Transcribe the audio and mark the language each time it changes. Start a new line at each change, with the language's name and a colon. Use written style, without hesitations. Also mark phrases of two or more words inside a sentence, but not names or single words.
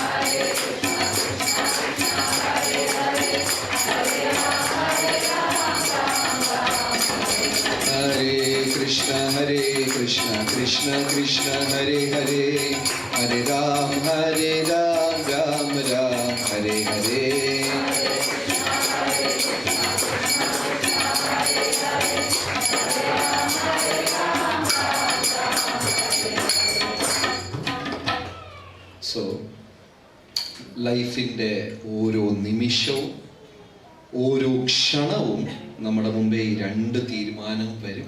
Sanskrit: Krishna Krishna Hare Hare Hare Ram Ram Hare Hare
English: so lifinte
Malayalam: ഓരോ നിമിഷവും ഓരോ ക്ഷണവും നമ്മുടെ മുമ്പേ ഈ രണ്ട് തീരുമാനവും വരും.